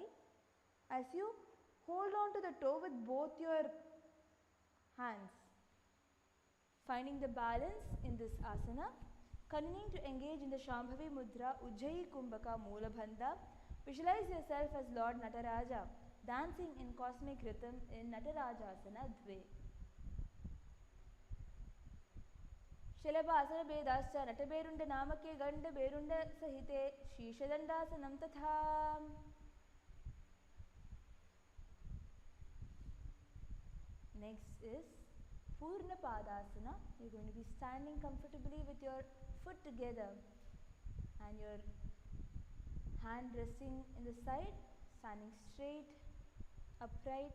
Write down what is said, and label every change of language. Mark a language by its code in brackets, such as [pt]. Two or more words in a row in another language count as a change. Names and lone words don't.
[en] As you hold on to the toe with both your hands, finding the balance in this asana, continuing to engage in the Shambhavi Mudra, Ujjayi Kumbhaka Moolabandha. Visualize yourself as Lord Nataraja, dancing in cosmic rhythm in Natarajasana Dve. [sa] शलभासन भेदाश्च नटभेरुण्ड नामके गण्ड भेरुण्ड सहिते शीर्षदण्डासनं तथा. [en] Next is Purna Padasana. You're going to be standing comfortably with your foot together and your hand resting in the side, standing straight, upright.